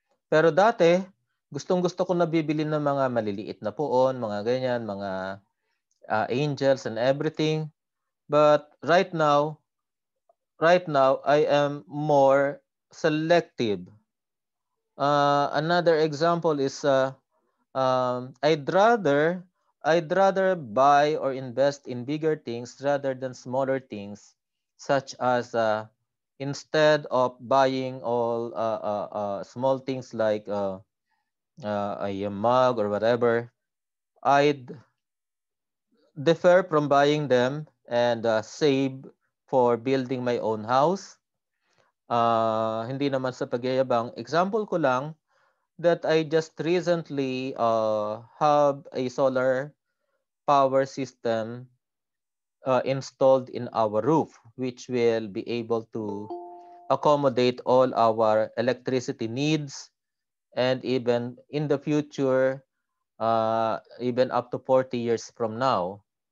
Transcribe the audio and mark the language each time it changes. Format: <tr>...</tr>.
<tl>Pero dati, gustong-gusto ko na bibili ng mga maliliit na poon, mga ganyan, mga</tl> <en>angels and everything. But right now, I am more selective. Another example is I'd rather buy or invest in bigger things rather than smaller things, such as instead of buying all small things like a mug or whatever, I'd defer from buying them and save for building my own house.</en> <tl>Hindi naman sa pagyayabang.</tl> <en>Example</en> <tl>ko lang</tl> <en>that I just recently have a solar power system installed in our roof, which will be able to accommodate all our electricity needs, and even in the future, even up to 40 years from now.</en>